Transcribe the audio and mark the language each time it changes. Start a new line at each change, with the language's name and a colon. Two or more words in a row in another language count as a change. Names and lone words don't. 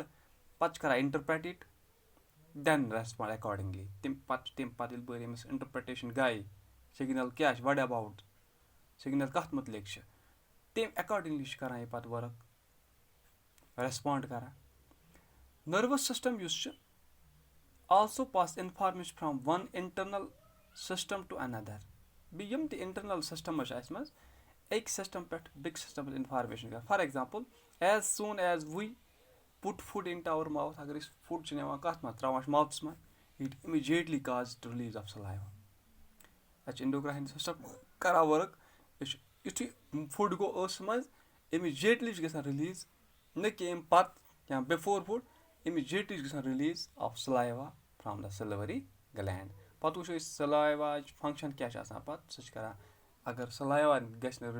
Kashmiri: پَتہٕ چھُ کران
English: interpret it then respond accordingly
Kashmiri: تَمہِ پَتہٕ ییٚلہِ بہٕ أمِس اِنٹرپریٹیشن گٔے سِگنل کیاہ چھُ
English: what about signal
Kashmiri: کَتھ مُتعلِق چھِ تَمہِ اکاڈِنٛگلی چھُ کران یہِ پَتہٕ ؤرٕک ریسپونڈ کران
English: nervous system
Kashmiri: یُس چھُ
English: also pass information from one internal system to another
Kashmiri: بیٚیہِ یِم تہِ
English: internal system
Kashmiri: چھِ اَسہِ منٛز أکۍ سِسٹم پٮ۪ٹھ بیٚکہِ سِسٹمَس اِنفارمیشن کران
English: for example as soon as we put food into our mouth
Kashmiri: اگر أسۍ فُڈ چھِ نِوان کَتھ منٛز تراوان چھِ ماوتھَس منٛز
English: it immediately causes to release of saliva
Kashmiri: اَتہِ چھِ
English: endocrine system
Kashmiri: کران ؤرٕک یِتھُے فُڈ گوٚو ٲسَس منٛز اِمِجیٹلی چھُ گژھان رِلیٖز نہ کہِ اَمہِ پَتہٕ یا
English: before food immediately
Kashmiri: چھُ گژھان
English: release of saliva from the salivary gland
Kashmiri: پَتہٕ وٕچھو أسۍ سلایواچ فنکشن کیاہ چھِ آسان پَتہٕ سُہ چھُ کران اگر سلایوا گژھِ نہٕ